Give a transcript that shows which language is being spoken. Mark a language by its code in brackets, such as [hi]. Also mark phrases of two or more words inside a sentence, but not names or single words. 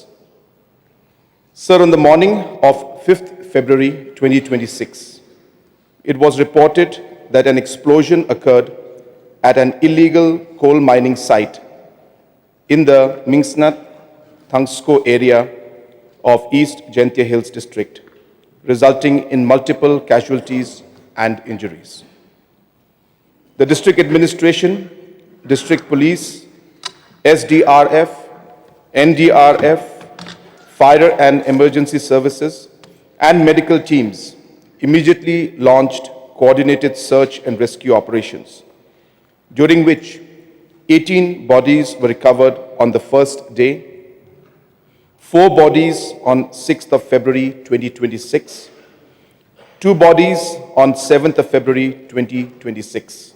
[en] Sir, on the morning of 5th February 2026, it was reported that an explosion occurred at an illegal coal mining site in the Minsnat, Thangksoo area of East Jaintia Hills district, resulting in multiple casualties and injuries. The district administration, district police, SDRF, NDRF, fire and emergency services, and medical teams immediately launched coordinated search and rescue operations, during which 18 bodies were recovered on the first day, 4 bodies on 6th of February 2026, 2 bodies on 7th of February 2026.